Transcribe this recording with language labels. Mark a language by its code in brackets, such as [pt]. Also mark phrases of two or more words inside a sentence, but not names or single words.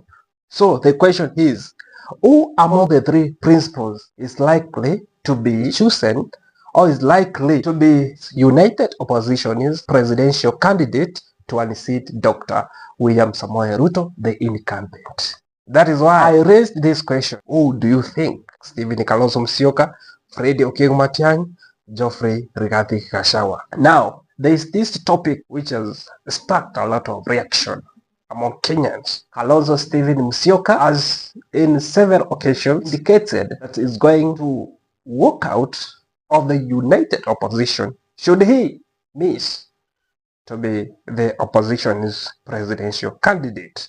[en] So the question is, who among the three principals is likely to be chosen or is likely to be United Opposition's presidential candidate to unseat Dr. William Samoei Ruto, the incumbent? That is why I raised this question. Who do you think? Stephen Kalonzo Musyoka, Fred Okengo Matiang'i, Geoffrey Rigathi Gachagua. Now, there is this topic which has sparked a lot of reaction among Kenyans. Kalonzo Stephen Musyoka has in several occasions indicated that he is going to walk out of the United Opposition should he miss to be the opposition's presidential candidate.